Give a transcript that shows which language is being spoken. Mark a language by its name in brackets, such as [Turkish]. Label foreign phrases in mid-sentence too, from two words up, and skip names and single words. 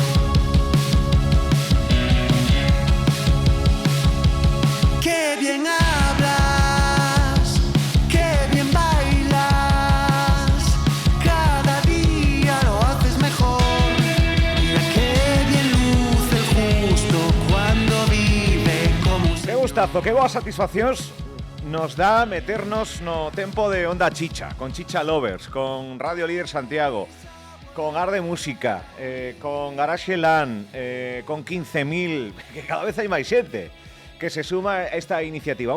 [Spanish] Qué bien hablas, qué bien bailas, cada día lo haces mejor. Mira qué bien luce el justo cuando vive como un [Galician] Que gustazo, que boas satisfaccións nos dá meternos no tempo de Onda Chicha, con Chicha Lovers, con Radio Líder Santiago, con Arde Música, con Garaxe Lan, con 15.000, que cada vez hai máis xente que se suma a esta iniciativa.